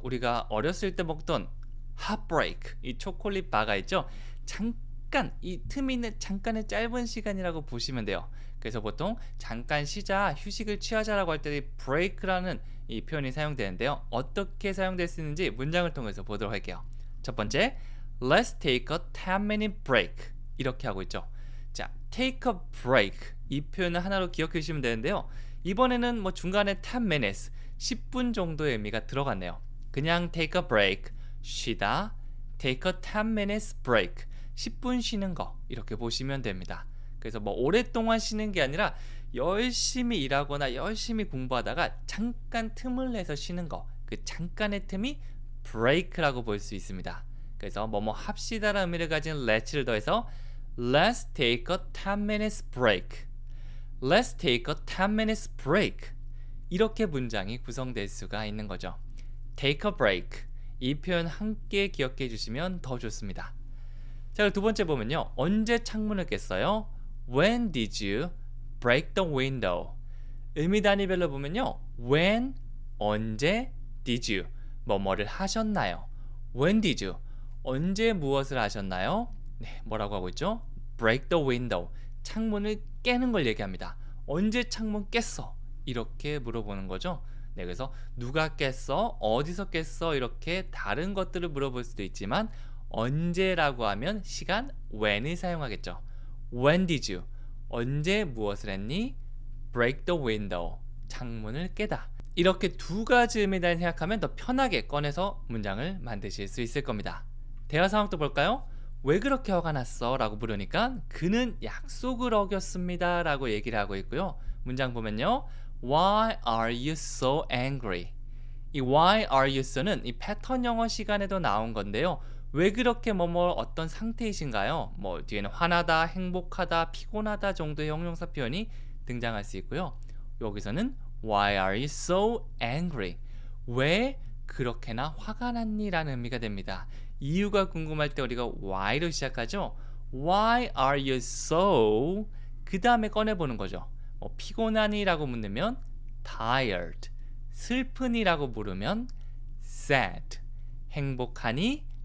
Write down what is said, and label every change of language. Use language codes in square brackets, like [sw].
[ko] 우리가 어렸을 때 먹던 핫브레이크, 이 초콜릿 바가 있죠. 잠깐 잠깐 이 틈이 있는 잠깐의 짧은 시간이라고 보시면 돼요. 그래서 보통 잠깐 쉬자, 휴식을 취하자라고 할 때 break라는 이 표현이 사용되는데요. 어떻게 사용될 수 있는지 문장을 통해서 보도록 할게요. 첫 번째, [en] Let's take a 10-minute break. [ko] 이렇게 하고 있죠. 자, [en] take a break. [ko] 이 표현을 하나로 기억해 주시면 되는데요. 이번에는 뭐 중간에 [en] 10 minutes, [ko] 10분 정도의 의미가 들어갔네요. 그냥 [en] take a break, [ko] 쉬다, [en] take a 10 minutes break, [ko] 10분 쉬는 거 이렇게 보시면 됩니다. 그래서 뭐 오랫동안 쉬는 게 아니라 열심히 일하거나 열심히 공부하다가 잠깐 틈을 내서 쉬는 거, 그 잠깐의 틈이 break라고 볼 수 있습니다. 그래서 뭐뭐 합시다라는 의미를 가진 let's를 더해서 [en] Let's take a 10 minutes break. Let's take a 10 minutes break. [ko] 이렇게 문장이 구성될 수가 있는 거죠. [en] Take a break. [ko] 이 표현 함께 기억해 주시면 더 좋습니다. 자, 두 번째 보면요. 언제 창문을 깼어요? [en] When did you break the window? [ko] 의미 단위별로 보면요. [en] When, [ko] 언제, [en] did you, [ko] 뭐뭐를 하셨나요? [en] When did you, [ko] 언제 무엇을 하셨나요? 네, 뭐라고 하고 있죠? [en] Break the window, [ko] 창문을 깨는 걸 얘기합니다. 언제 창문 깼어? 이렇게 물어보는 거죠. 네, 그래서 누가 깼어? 어디서 깼어? 이렇게 다른 것들을 물어볼 수도 있지만 언제라고 하면 시간 when을 사용하겠죠. [en] When did you? [ko] 언제 무엇을 했니? [en] Break the window. [ko] 창문을 깨다. 이렇게 두 가지 의미다 생각하면 더 편하게 꺼내서 문장을 만드실 수 있을 겁니다. 대화 상황도 볼까요? 왜 그렇게 화가 났어? 라고 물으니까 그는 약속을 어겼습니다 라고 얘기를 하고 있고요. 문장 보면요. [en] Why are you so angry? [ko] 이 [en] why are you so [ko] 는 이 패턴 영어 시간에도 나온 건데요. 왜 그렇게 뭐뭐 어떤 상태이신가요? 뭐 뒤에는 화나다, 행복하다, 피곤하다 정도의 형용사 표현이 등장할 수 있고요. 여기서는 [en] Why are you so angry? [ko] 왜 그렇게나 화가 났니? 라는 의미가 됩니다. 이유가 궁금할 때 우리가 why로 시작하죠. [en] Why are you so? [ko] 그 다음에 꺼내보는 거죠. 뭐 피곤하니? 라고 묻으면 [en] tired, [ko] 슬프니? 라고 물으면 [en] sad, [ko] 행복하니?